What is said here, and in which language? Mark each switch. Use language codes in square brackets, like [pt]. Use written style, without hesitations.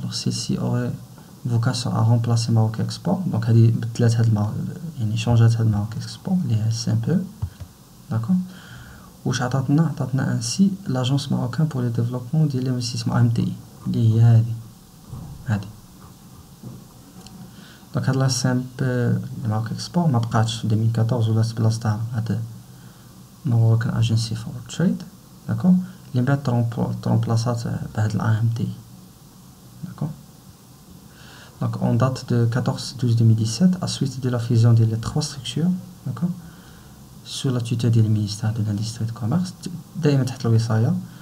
[fr] Alors celle-ci aurait vocation à remplacer Maroc Export, donc elle a changé de Maroc Export, les CMPE, d'accord. Ou [ar] عطاتنا [fr] ainsi l'agence marocaine pour le développement de l'investissement AMTI, [ar] اللي هي هذه. Donc هاد لا CMPE Maroc Export ما بقاتش في 2014 ولات بلاصتها هاد Moroccan Agency for Trade, [fr] d'accord, [ar] اللي من بعد ترومبلاصات بهاد l'AMTI, d'accord. [fr] Donc en date de 14/12/2017, à suite de la fusion des trois structures, d'accord, sous la tutelle du ministère de l'industrie et du commerce, [ar] دائما تحت الوصاية.